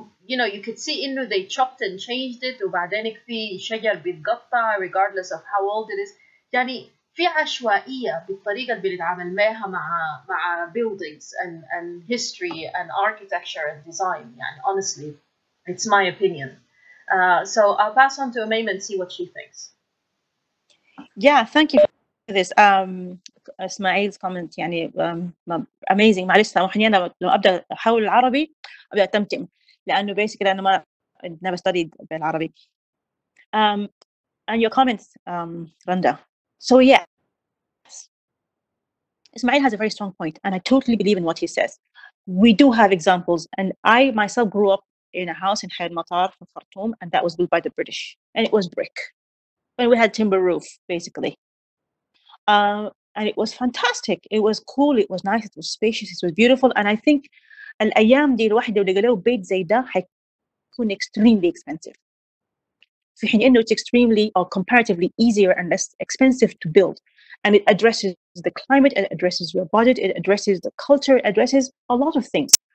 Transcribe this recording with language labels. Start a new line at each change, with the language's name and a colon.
English: You know, you could see
Arabic: إنه
English: they chopped and changed it,
Arabic: وبعدين في شجر بيتقطع
English: regardless of how old it is.
Arabic: يعني في عشوائية بالطريقة اللي بنتعامل معها مع
English: buildings and history and architecture and design.
Arabic: يعني
English: honestly, it's my opinion. So I'll pass on to Omeima and see what she thinks. Yeah, thank you for this.
Arabic: اسماعيل كومنت يعني اميزنج. معلش سامحني انا لما ابدا احاول العربي ابدا اتمتم لانه بيسكلي انا ما
English: never studied
Arabic: بالعربي.
English: And your comments, Randa. So yes, Ismail has a very strong point, and I totally believe in what he says. We do have examples, and I myself grew up in a house in Khair Matar in Khartoum, and that was built by the British, and it was brick, and we had timber roof basically. And it was fantastic. It was cool. It was nice. It was spacious. It was beautiful. And I think
Arabic: الأيام دي الواحد لو لقى له بيت زي ده حيكون
English: extremely expensive.
Arabic: في حين إنه
English: it's extremely or comparatively easier and less expensive to build. And it addresses the climate, it addresses your budget, it addresses the culture, it addresses a lot of things.